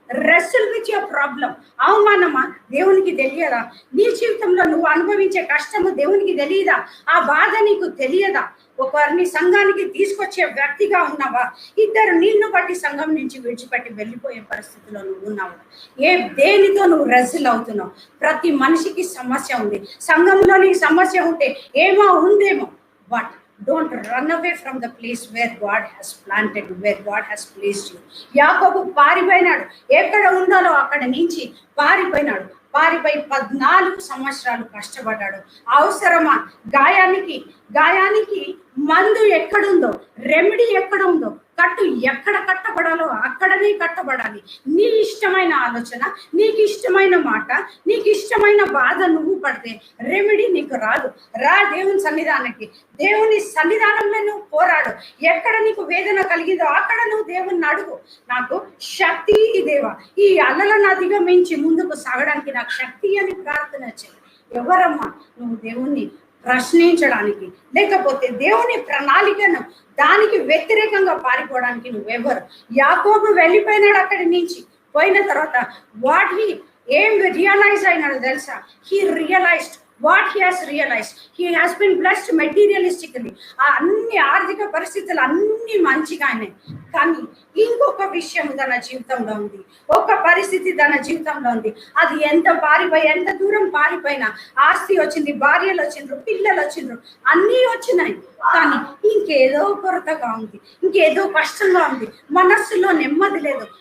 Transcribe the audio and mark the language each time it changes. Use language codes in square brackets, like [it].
[en] Wrestle with your problem. [te] అవమానమా దేవునికి తెలియదా? నీ జీవితంలో నువ్వు అనుభవించే కష్టము దేవునికి తెలియదా? ఆ బాధ నీకు తెలియదా? ఒకరిని సంఘానికి తీసుకొచ్చే వ్యక్తిగా ఉన్నావా? ఇద్దరు నిన్ను బట్టి సంఘం నుంచి విడిచిపెట్టి వెళ్ళిపోయే పరిస్థితిలో నువ్వు ఉన్నావు. దేనితో నువ్వు రెస్ల్ అవుతున్నావు? ప్రతి మనిషికి సమస్య ఉంది. సంఘంలో నీకు సమస్య ఉంటే ఏమో ఉందేమో, but [en] don't run away from the place where God has planted you, where God has placed you. [te] యాకోబు పారిపోయినాడు, ఎక్కడ ఉండాలో అక్కడ నుంచి పారిపోయినాడు. పారిపోయి 14 సంవత్సరాలు కష్టపడ్డాడు. అవసరమా? గాయానికి మందు ఎక్కడుందో, రెమెడీ ఎక్కడ ఉందో, కట్టు ఎక్కడ కట్టబడాలో అక్కడనే కట్టబడాలి. నీ ఇష్టమైన ఆలోచన, నీకు ఇష్టమైన మాట, నీకు ఇష్టమైన బాధ నువ్వు పడితే రెమెడీ నీకు రాదు. రా దేవుని సన్నిధానానికి. దేవుని సన్నిధానంలో నువ్వు పోరాడు. ఎక్కడ నీకు వేదన కలిగిందో అక్కడ నువ్వు దేవుని అడుగు. నాకు శక్తి దేవా, ఈ అలలను అధిగమించి ముందుకు సాగడానికి నాకు శక్తి అని ప్రార్థన చేయి. ఎవరమ్మా నువ్వు? దేవుణ్ణి ప్రశ్నించడానికి, లేకపోతే దేవుని ప్రణాళికను దానికి వ్యతిరేకంగా పారిపోవడానికి నువ్వెవరు? యాకోబు వెళ్ళిపోయినాడు అక్కడి నుంచి. పోయిన తర్వాత [en] what he [te] ఏం రియలైజ్ అయినాడు తెలుసా? [en] He realised what he has realized. He has been blessed materialistically. [te] అన్ని ఆర్థిక పరిస్థితులు అన్ని మంచిగా అయినాయి. కానీ ఇంకొక విషయం తన జీవితంలో ఉంది, ఒక పరిస్థితి తన జీవితంలో ఉంది. అది ఎంత పారిపోయి, ఎంత దూరం పారిపోయినా ఆస్తి వచ్చింది, భార్యలు వచ్చిండ్రు, పిల్లలు వచ్చిండ్రు, అన్నీ వచ్చినాయి. కానీ ఇంకేదో కొరతగా ఉంది, ఇంకేదో కష్టంగా ఉంది, మనస్సులో నెమ్మది లేదు.